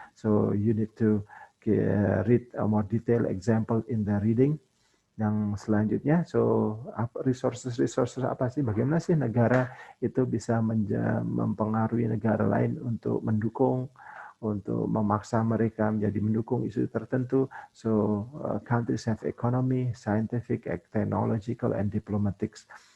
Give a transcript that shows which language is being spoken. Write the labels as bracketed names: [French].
[English] So you need to read a more detailed example in the reading. [Indonesian] Yang selanjutnya, [English] so resources [Indonesian] apa sih? Bagaimana sih negara itu bisa mempengaruhi negara lain untuk mendukung, untuk memaksa mereka menjadi mendukung isu tertentu. [English] So countries have economy, scientific, technological, and diplomatics.